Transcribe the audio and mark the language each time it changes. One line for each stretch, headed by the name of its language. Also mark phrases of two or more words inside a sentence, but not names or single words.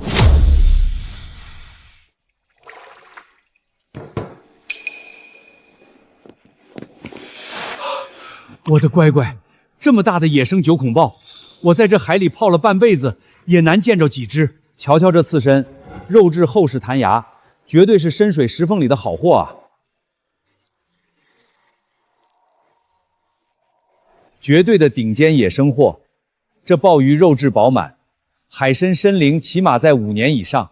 Chinese: 我的乖乖，这麼大的野生九孔豹，我在這海裡泡了半輩子，也難見着幾隻。瞧瞧這刺身，肉質厚實彈牙，絕對是深水石縫裡的好貨啊！絕對的頂尖野生貨。這鮑魚肉質飽滿，海參身齡起碼在5年以上。